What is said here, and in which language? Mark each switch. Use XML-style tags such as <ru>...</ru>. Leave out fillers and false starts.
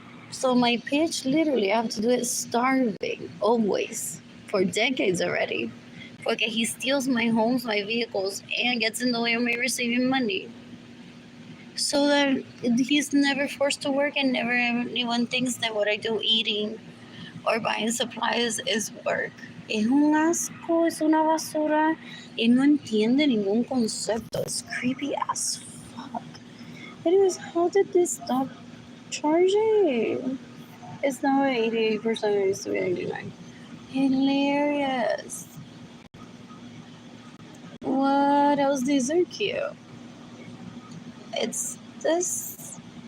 <en>So my pitch, literally, I have to do it starving, always, for decades already. Okay, he steals my homes, my vehicles, and gets in the way of me receiving money. So that he's never forced to work and never anyone thinks that what I do eating or buying supplies is work.</en> <es>Es un asco, es una basura, y no entiende ningún concepto.</es> <en>It's creepy as fuck. Anyways, how did this stop charging? It's now at 88%, it used to be 89. Hilarious. What else? These are cute. It's this.</en>